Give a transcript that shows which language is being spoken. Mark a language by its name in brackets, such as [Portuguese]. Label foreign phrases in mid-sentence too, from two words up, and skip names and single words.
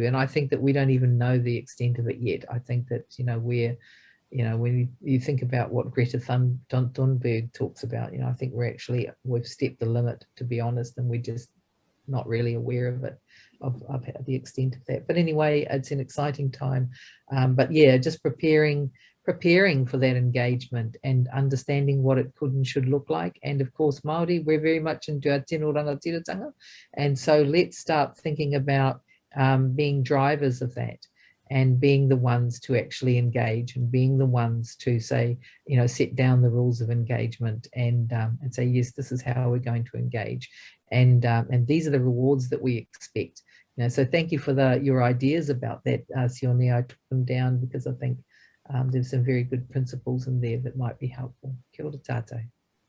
[English] And I think that we don't even know the extent of it yet. I think that, you know, when you think about what Greta Thunberg talks about, you know, I think we've stepped the limit, to be honest, and we're just not really aware of it, of the extent of that. But anyway, it's an exciting time. But yeah, just preparing for that engagement and understanding what it could and should look like. And of course, Māori, we're very much into our [Māori] tino rangatiratanga. [English] And so let's start thinking about being drivers of that and being the ones to actually engage and being the ones to say, you know, set down the rules of engagement and say, yes, this is how we're going to engage. And these are the rewards that we expect. You know, so thank you for your ideas about that, Sione. I took them down because I think there's some very good principles in there that might be helpful. [Māori] Kia ora tātou.